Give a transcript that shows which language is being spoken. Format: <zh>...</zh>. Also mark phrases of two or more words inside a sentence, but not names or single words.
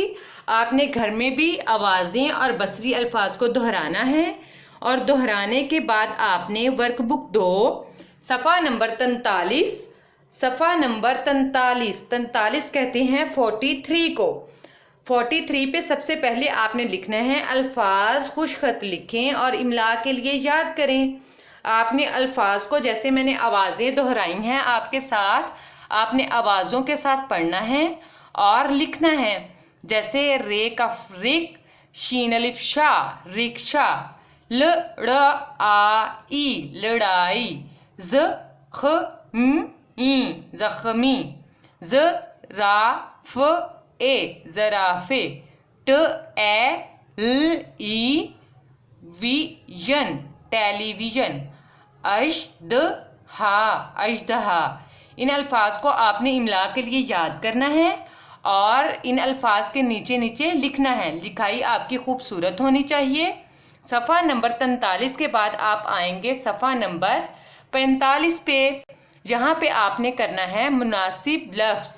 <ur>آپ نے گھر میں بھی آوازیں اور بصری الفاظ کو دہرانا ہے اور دہرانے کے بعد آپ نے</ur> <en>work book</en> <ur>2 صفحہ نمبر 43، صفحہ نمبر 43 کہتے ہیں 43 کو، 43 پہ سب سے پہلے آپ نے لکھنا ہے الفاظ خوش خط لکھیں اور املا کے لیے یاد کریں۔ آپ نے الفاظ کو جیسے میں نے آوازیں دہرائی ہیں آپ کے ساتھ، آپ نے آوازوں کے ساتھ پڑھنا ہے اور لکھنا ہے، جیسے رے کف رک، شین الف شا رکشا، ل ڑ آ ای لڑائی، ز خ م ای زخمی، ز را ف اے زرافے، ٹ اے ل ای ویژن ٹیلی ویژن، اشد ہا اژدہا۔ ان الفاظ کو آپ نے املا کے لیے یاد کرنا ہے اور ان الفاظ کے نیچے نیچے لکھنا ہے۔ لکھائی آپ کی خوبصورت ہونی چاہیے۔ صفحہ نمبر 43 کے بعد آپ آئیں گے صفحہ نمبر 45 پہ، جہاں پہ آپ نے کرنا ہے مناسب لفظ۔</ur>